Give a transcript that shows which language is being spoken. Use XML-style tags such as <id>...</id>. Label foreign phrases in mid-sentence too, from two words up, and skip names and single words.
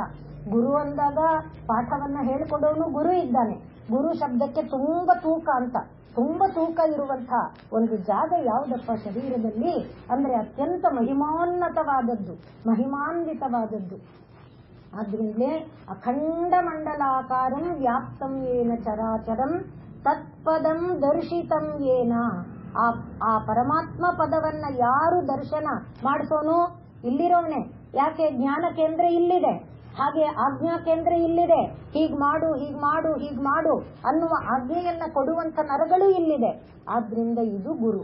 <kn>ಗುರು ಅಂದಾಗ ಪಾಠವನ್ನ ಹೇಳಿಕೊಡೋನು ಗುರು ಇದ್ದಾನೆ. ಗುರು ಶಬ್ದಕ್ಕೆ ತುಂಬಾ ತೂಕ ಅಂತ, ತುಂಬಾ ತೂಕ ಇರುವಂತಹ ಒಂದು ಜಾಗ ಯಾವುದಪ್ಪ ಶರೀರದಲ್ಲಿ ಅಂದ್ರೆ ಅತ್ಯಂತ ಮಹಿಮಾನ್ವಿತವಾದದ್ದು.</kn> <sa>ಆದ್ರಿಂದಲೇ ಅಖಂಡ ಮಂಡಲಾಕಾರಂ ವ್ಯಾಪ್ತಂ ಯೇನ ಚರಾಚರಂ ತತ್ಪದಂ ದರ್ಶಿತಂ ಯೇನ.</sa> <kn>ಆ ಪರಮಾತ್ಮ ಪದವನ್ನ ಯಾರು ದರ್ಶನ ಮಾಡಿಸೋನು? ಇಲ್ಲಿರೋನೆ. ಯಾಕೆ? ಜ್ಞಾನ ಕೇಂದ್ರ ಇಲ್ಲಿದೆ, ಹಾಗೆ ಆಜ್ಞಾ ಕೇಂದ್ರ ಇಲ್ಲಿದೆ. ಹೀಗ್ ಮಾಡು, ಹೀಗ್ ಮಾಡು, ಹೀಗ್ ಮಾಡು ಅನ್ನುವ ಆಜ್ಞೆಯನ್ನ ಕೊಡುವಂತ ನರಗಳು ಇಲ್ಲಿದೆ. ಆದ್ರಿಂದ ಇದು ಗುರು.</kn>